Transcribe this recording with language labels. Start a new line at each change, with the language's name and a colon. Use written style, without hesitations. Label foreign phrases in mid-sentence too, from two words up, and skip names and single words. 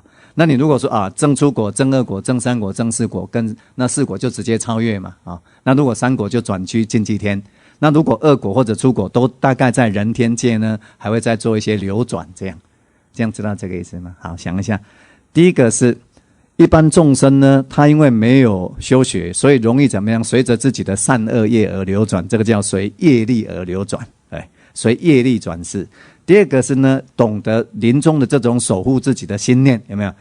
Chinese: 那你如果說正出果、正二果、正三果、正四果，跟那四果就直接超越嘛啊。那如果三果就轉居淨居天，那如果二果或者出果都大概在人天界呢，還會再做一些流轉，這樣知道這個意思嗎？好，想一下，第一個是。一般眾生呢，他因為沒有修學，所以容易怎麼樣？隨着自己的善惡業而流轉，這個叫隨業力而流轉，隨業力轉世。第二個是呢，懂得臨終的這種守護自己的心念，有沒有？